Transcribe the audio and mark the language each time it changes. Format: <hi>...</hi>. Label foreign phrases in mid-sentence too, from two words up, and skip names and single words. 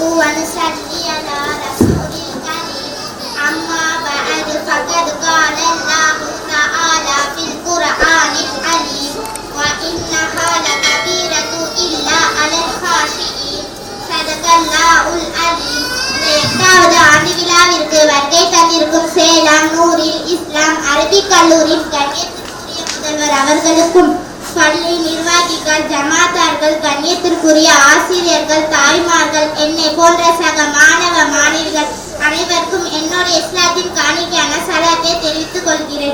<ar>ونصلي على رسول الكريم أما بعد فقد قال الله تعالى في القرآن العليم وإنها لكبيرة إلا على الخاشعين صدق الله العليم.</ar> <ta>எட்டாவது ஆண்டு விழாவிற்கு வருகை தந்திருக்கும் சேலம் நூரில் இஸ்லாம் அரபிக் கல்லூரியின் கண்ணியத்திற்குரிய முதல்வர் அவர்களுக்கும் பள்ளி நிர்வாகிகள் ஜமாத்தார்கள் கண்ணியத்திற்குரிய ஆசிரியர்கள் தாய்மார்கள் என்னை போன்ற சக மாணவ மாணவிகள் அனைவருக்கும் என்னுடைய இஸ்லாத்தின் காணிக்கையான சலாத்தை தெரிவித்துக் கொள்கிறேன்.</ta>